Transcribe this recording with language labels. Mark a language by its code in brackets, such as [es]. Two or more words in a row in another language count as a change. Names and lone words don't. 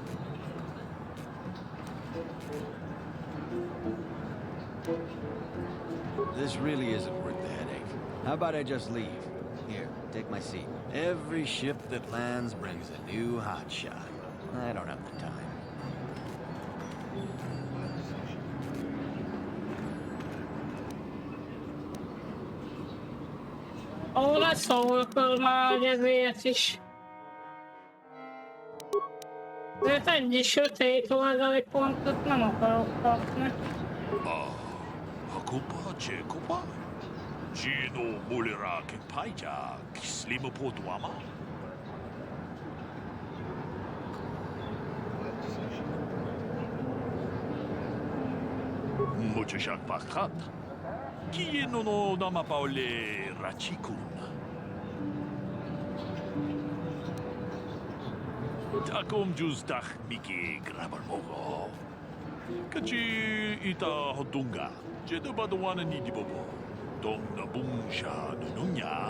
[en] This really isn't worth the headache. How about I just leave? Here, take my seat. Every ship that lands brings a new hotshot. I don't have the time. [hu] Ó, leszólkod már, hogy ezért is. Ezért egy sötét oldali pontot nem akarok kapni. Hakupa, Jacoba? Gino Mulira Kekpaija, Kislima Potuama? Muchashak Pakat. Kieno no Namapaole Rachikun. Takom Justach Miki Grabarmogo. Kachi ita Hodunga. Jedubadawana Nidibobo. Dong Nabungsha Nununya.